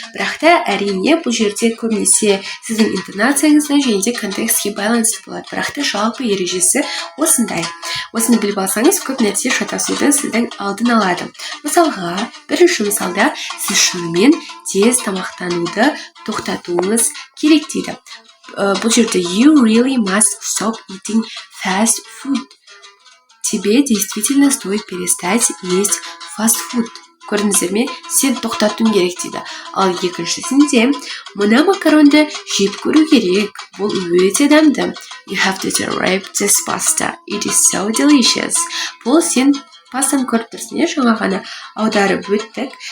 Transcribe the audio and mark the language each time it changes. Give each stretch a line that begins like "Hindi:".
Kazakh: Бірақ та әрине бұл жерде көбінесе сіздің интонацияңызға және де контекстке байланысты болады. Бірақ та жалпы ережесі осындай. Осыны біліп алсаңыз, көп нәрсе шатасудың сіздің алдын алады. Мысалға, бірінші мысалда сіз шынымен тез тамақтануды тоқтатуыңыз керек дейді. Бұл жерде
English: you really must stop eating fast food.
Russian: Тебе действительно стоит перестать есть fast food.
Kazakh: Көрдіңіздер ме? Сен тоқтатуың керек дейді. Ал екіншісінде мына макаронды жеп көру керек. Бұл өте дәмді.
English: You have to try this pasta. It is so delicious.
Kazakh: Бұл сен пастаны көріп тұрсың, жаңа ғана аударып өттік.